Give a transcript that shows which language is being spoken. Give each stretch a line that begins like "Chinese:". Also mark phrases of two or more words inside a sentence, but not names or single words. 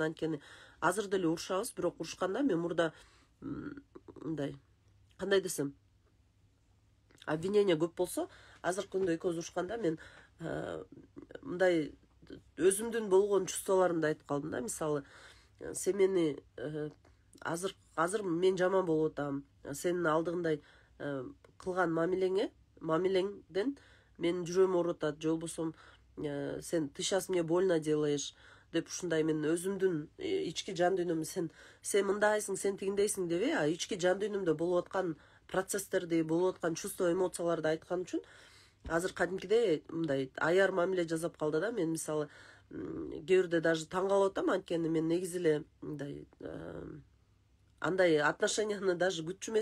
Kyrgyz: Анткени азыр деле урушабыз, бирок урушканда мен мурда мындай кандай десем, обвинение көп болсо, азыркы күндө экөөбүз урушканда мен мындай өзүмдүн болгон чувстволорумду айтып калдым да. Мисалы, сен мени азыр мен жаман болуп атам, сенин алдыгындай кылган мамилеңден менин жүрөгүм ооруп атат, же болбосо сен
Russian: ты сейчас мне больно делаешь
Kyrgyz: деп ушундай мен өзүмдүн ички жан дүйнөмдү сен мындайсың, сен тигиндейсиң деп, ички жан дүйнөмдө болуп аткан процесстерди, болуп аткан чувство, эмоцияларды айткан үчүн азыр кадимкидей мындай аяр мамиле жасап калды да. Мен мисалы кээ бирде даже таң калып атам, анткени мен негизи эле мындай андай отношенияны даже күтчү эмесмин да.